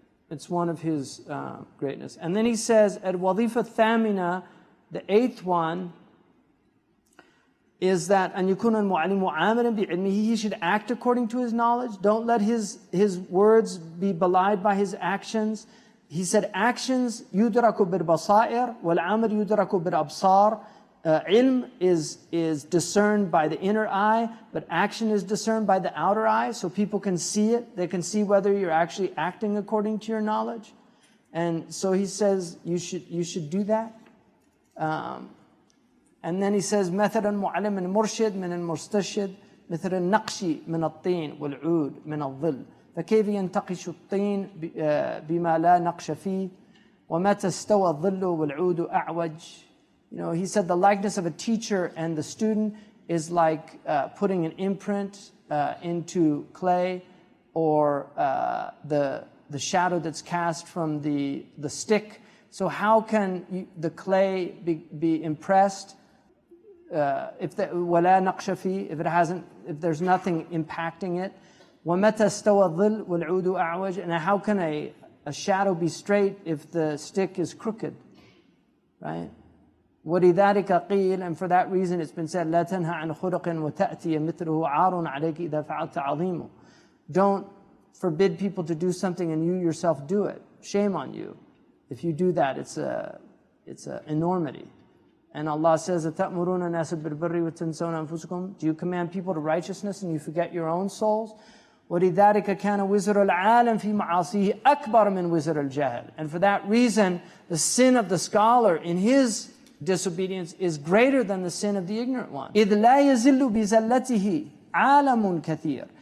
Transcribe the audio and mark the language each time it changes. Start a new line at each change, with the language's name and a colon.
English: It's one of his greatness. And then he says, at Wadifa Thamina, the 8th one, is that
Arabic: أن يكون المعلم عاملا بعلمه.
English: He should act according to his knowledge. Don't let his words be belied by his actions. He said, actions
Arabic: يدرك بالبصائر والعمل يدرك بالأبصار.
English: Ilm is discerned by the inner eye, but action is discerned by the outer eye, so people can see it. They can see whether you're actually acting according to your knowledge. And so he says you should do that. And then he says,
Arabic: مثلا معلم المرشد من المستشهد مثل النقش من الطين والعود من الظل فكيف ينتقش الطين بما لا نقش فيه ومتى استوى الظل والعود أعوج.
English: He said the likeness of a teacher and the student is like putting an imprint into clay, or the shadow that's cast from the stick. So how can the clay be impressed if there's nothing impacting it?
Arabic: وَمَتَى اسْتَوَى الظِّلُّ وَالْعُودُ أَعْوَجُ.
English: And how can a shadow be straight if the stick is crooked? Right?
Arabic: وَلِذَلِكَ قِيلَ.
English: And for that reason it's been said,
Arabic: لَا تَنْهَ عَنْ خُلُقٍ وَتَأْتِيَ مِثْلُهُ عَارٌ عَلَيْكِ إِذَا فَعَلْتَ عَظِيمُ.
English: Don't forbid people to do something and you yourself do it. Shame on you. If you do that, it's an enormity. And Allah says,
Arabic: أَتَأْمُرُونَ النَّاسَ بِالْبِرِّ وَتَنْسَوْنَ أَنفُسَكُمْ.
English: Do you command people to righteousness and you forget your own souls?
Arabic: وَلِذَلِكَ كَانَ وِزْرُ الْعَالَمِ فِي مَعَاصِيهِ أَكْبَرَ مِنْ وِزْرِ الْجَهْلِ.
English: And for that reason, the sin of the scholar in his disobedience is greater than the sin of the ignorant one.
Arabic: إِذْ لَا يَزِلُّ بِزَلَّتِهِ عَالَمٌ كَثِيرٌ.